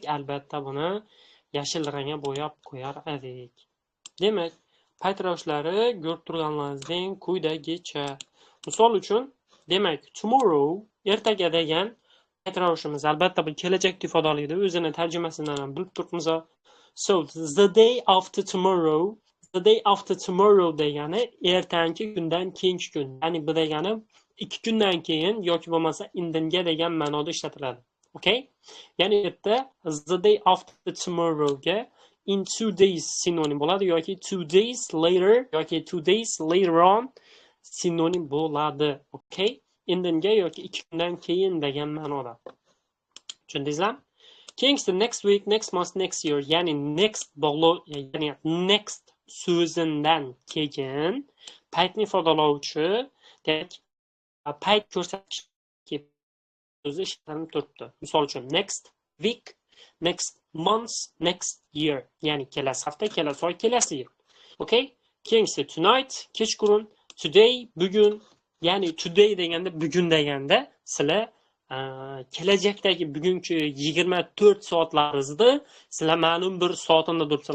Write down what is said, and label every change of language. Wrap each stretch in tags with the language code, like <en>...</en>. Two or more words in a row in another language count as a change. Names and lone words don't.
<uz>Albatta buni yashil rangga bo'yab qo'yar edik. Demak, payt ravishlari ko'rib turganlaringizdek quyidagicha. Misol uchun, demak, tomorrow ertaga degan payt ravishimiz albatta bu kelajakni ifodalaydi. O'zini tarjimasidan ham bilib turibmiz.</uz> <en>So, the day after tomorrow, the day after tomorrow</en> <uz>degani ertangi kundan keyingi kun. Ya'ni bu degani 2 kundan keyin yoki bo'lmasa indinga degan ma'noda ishlatiladi.</uz> <en>Okay?</en> <uz>Ya'ni yerda</uz> <en>the day after tomorrowga in 2 days</en> <uz>sinonim bo'ladi yoki</uz> <en>2 days later yoki 2 days later on</en> <uz>sinonim bo'ladi.</uz> <en>Okay?</en> <uz>Indinga yoki 2 kundan keyin degan ma'noda. Tushundingizmi? Keyingisi</uz> <en>next week, next month, next year,</en> <uz>ya'ni next bog'lov, ya'ni next so'zidan keyin paytni ifodalovchi payt ko'rsatish so'zi ishlanib turibdi. Misol uchun</uz> <en>next week, next month, next year,</en> <uz>ya'ni kelasi hafta, kelasi oy, kelasi yil. Okay? Keyingisi tonight, kechqurun, today, bugun, ya'ni today deganda bugun deganda sizlar kelajakdagi bugungi 24 soatlaringizni sizlar ma'lum bir soatida turibsizlar.</uz>